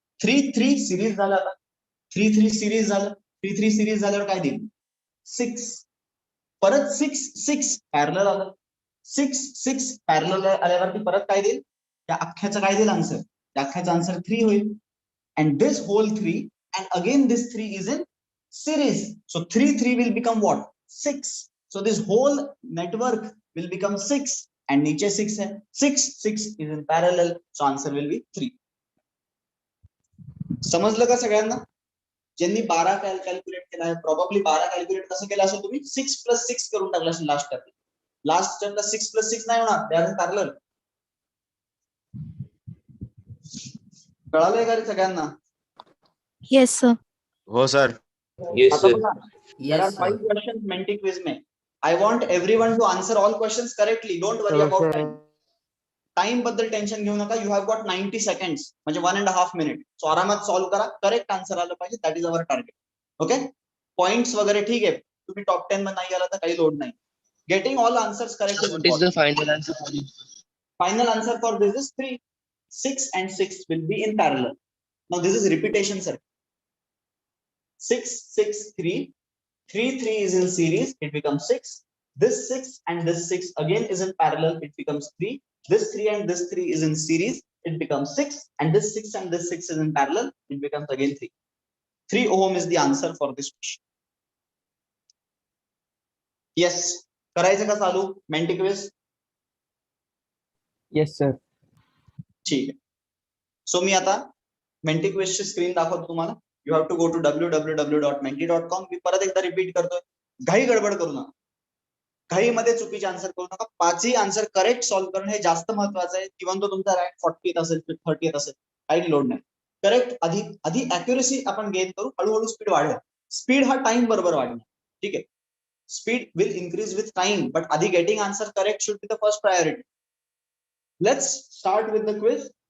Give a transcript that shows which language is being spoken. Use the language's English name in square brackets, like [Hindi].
[Marathi] 3 3 series झालं, आता 3 3 series झालं, 3 3 सिरीज झाल्यावर काय देईल 6, परत 6 6 पॅरलल आलं, 6 6 पॅरलल आल्यावरती परत काय देईल, त्या अख्ख्याचं काय देईल आन्सर, त्या अख्ख्याचा आन्सर 3 होईल. [English] and this whole 3 and again this 3 is in series, so 3 3 will become what 6, so this whole network will become 6 and [Hindi] niche 6 hai, [English] 6 6 is in parallel, so answer will be 3. [Marathi] समजलं का सगळ्यांना? ज्यांनी 12 calculate केला आहे, probably 12 calculate कसं केलं असेल तुम्ही, 6 + 6 करून टाकलं असेल लास्ट स्टेपला. लास्ट स्टेपला 6 + 6 नाही होणार, [English] They are in parallel. [Marathi] कळालंय का सगळ्यांना? [English] Yes sir. [Marathi] हो सर. [English] Yes [Marathi] आता [English] sir. बघा, there are 5 questions Menti quiz में. I want everyone to answer all questions correctly. Don't worry about time. [Marathi] Time बद्दल टेन्शन घेऊ नका. [English] you have got 90 seconds, [Marathi] म्हणजे 1.5 मिनिट. सो आरामात सॉल्व्ह करा, करेक्ट आन्सर आलं पाहिजे, [English] That is our target. [Marathi] Okay, points वगैरे ठीक आहे, तुम्ही टॉप 10 मध्ये नाही गेला तर काही लोड नाही. [English] Getting all answers correct is important. Final answer? Final answer for this is 3. 6 and 6 will be in parallel. Now this is repetition circuit. 6 6 3 3 3 is in series, it becomes 6. This 6 and this 6 again is in parallel, it becomes 3. This 3 and this 3 is in series, it becomes 6. And this 6 and this 6 is in parallel, it becomes again 3. 3 ohm is the answer for this question. [Marathi] Yes, करायचं का चालू Menti quiz? [English] Yes sir. [Marathi] ठीक आहे. So मी आता mentee क्विजची screen दाखवतो तुम्हाला. [English] You have to go to www.menti.com. [Marathi] मी परत एकदा रिपीट करतोय, घाई गडबड करू नका. घाईमध्ये चुकीचे आन्सर करू नका. पाचही आन्सर करेक्ट सॉल्व्ह करणं हे जास्त महत्वाचं आहे. इव्हन तो तुमचा रँक 40 असेल 30 असेल काही लोड नाही. करेक्ट आधी आधी अॅक्युरेसी आपण गेन करू, हळूहळू स्पीड वाढवा. स्पीड हा टाइम बरोबर वाढणार. ठीक आहे. [English] Speed will increase with time, but आधी getting answer correct should be the first priority. Let's start with the quiz.